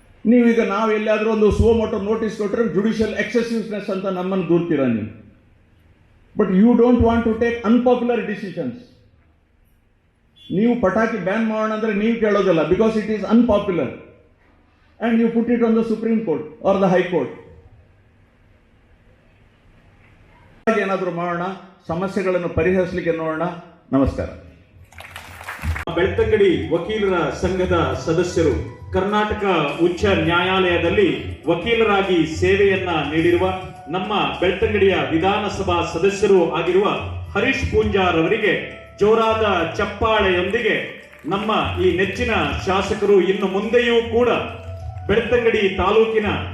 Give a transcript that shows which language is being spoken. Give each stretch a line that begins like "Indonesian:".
Kannada: ನೀವೀಗ ನಾವು ಎಲ್ಲಾದರೂ ಒಂದು suo moto ನೋಟಿಸ್ ಕೊಟ್ಟರೆ ಜುಡಿಷಿಯಲ್ ಎಕ್ಸೆಸಿವ್ನೆಸ್ ಅಂತ ನಮ್ಮನ್ನು ದೂರ್ತೀರಾ ನೀವು.
English: But you don't want to take unpopular decisions.
Kannada: ನೀವು ಪಟಾಕಿ ಬ್ಯಾನ್ ಮಾಡೋಣ ಅಂದರೆ ನೀವು ಕೇಳೋದಿಲ್ಲ,
English: Because it is unpopular, and you put it on the Supreme Court or the High Court.
Kannada: ಏನಾದರೂ ಮಾಡೋಣ, ಸಮಸ್ಯೆಗಳನ್ನು ಪರಿಹರಿಸಲಿಕ್ಕೆ ನೋಡೋಣ. ನಮಸ್ಕಾರ. ಬೆಳ್ತಂಗಡಿ ವಕೀಲರ ಸಂಘದ ಸದಸ್ಯರು, ಕರ್ನಾಟಕ ಉಚ್ಚ ನ್ಯಾಯಾಲಯದಲ್ಲಿ ವಕೀಲರಾಗಿ ಸೇವೆಯನ್ನ ನೀಡಿರುವ ನಮ್ಮ ಬೆಳ್ತಂಗಡಿಯ ವಿಧಾನಸಭಾ ಸದಸ್ಯರು ಆಗಿರುವ ಹರೀಶ್ ಪೂಂಜಾರ್ ಅವರಿಗೆ ಜೋರಾದ ಚಪ್ಪಾಳೆಯೊಂದಿಗೆ ನಮ್ಮ ಈ ನೆಚ್ಚಿನ ಶಾಸಕರು ಇನ್ನು ಮುಂದೆಯೂ ಕೂಡ ಬೆಳ್ತಂಗಡಿ ತಾಲೂಕಿನ